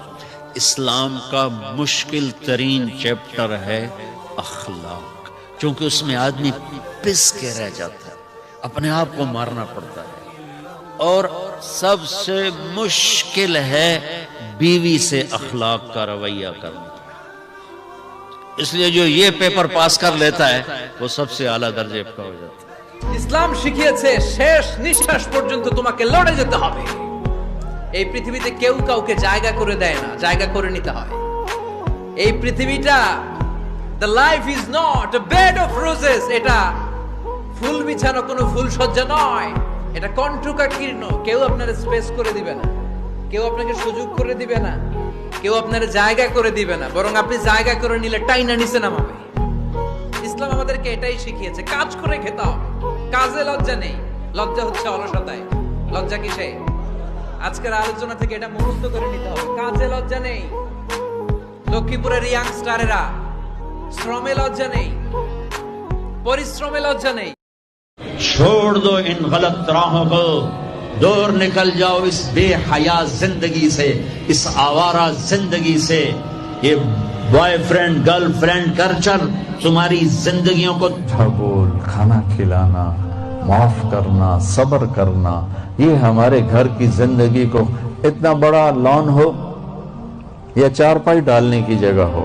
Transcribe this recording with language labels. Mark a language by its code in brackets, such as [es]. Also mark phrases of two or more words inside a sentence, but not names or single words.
[ur] اسلام کا مشکل ترین چیپٹر ہے اخلاق، چونکہ اس میں آدمی پس کے رہ جاتا ہے، اپنے آپ کو مارنا پڑتا ہے. اور سب سے مشکل ہے بیوی سے اخلاق کا رویہ کرنا. اس لیے جو یہ پیپر پاس کر لیتا ہے وہ سب سے اعلیٰ درجے کا ہو جاتا ہے. [bn] ইসলাম শিখিয়েছে শেষ নিঃশ্বাস পর্যন্ত তোমাকে লড়ে যেতে হবে. এই পৃথিবীতে কেউ কাউকে জায়গা করে দেয় না, জায়গা করে নিতে হয়. এই পৃথিবীটা [en] the life is not a bed of roses. [bn] এটা ফুল বিছানো কোনো ফুল সজ্জা নয়, এটা কণ্টকাকীর্ণ. কেউ আপনার স্পেস করে দিবে না, কেউ আপনাকে সুযোগ করে দিবে না, কেউ আপনার জায়গা করে দিবে না, বরং আপনি জায়গা করে নিলে টাইনা নিচে নামাবে. ইসলাম আমাদেরকে এটাই শিখিয়েছে, কাজ করে খেতে হবে. কাজে লজ্জা নেই, লজ্জা হচ্ছে অলসতায়. লজ্জা কিসে? আজকের আলোচনা থেকে এটা মুখস্থ করে নিতে হবে. কাজে লজ্জা নেই. লক্ষ্মীপুরের ইয়াংস্টারেরা শ্রমে লজ্জা নেই, পরিশ্রমে লজ্জা নেই. [ur] چھوڑ دو ان غلط راہوں کو، دور نکل جاؤ اس بے حیا زندگی سے، اس آوارہ زندگی سے. یہ بوائے فرینڈ گرل فرینڈ کلچر تمہاری زندگیوں کو اچھا بول، کھانا کھلانا، معاف کرنا، صبر کرنا، یہ ہمارے گھر کی زندگی کو اتنا بڑا لان ہو یا چارپائی ڈالنے کی جگہ ہو.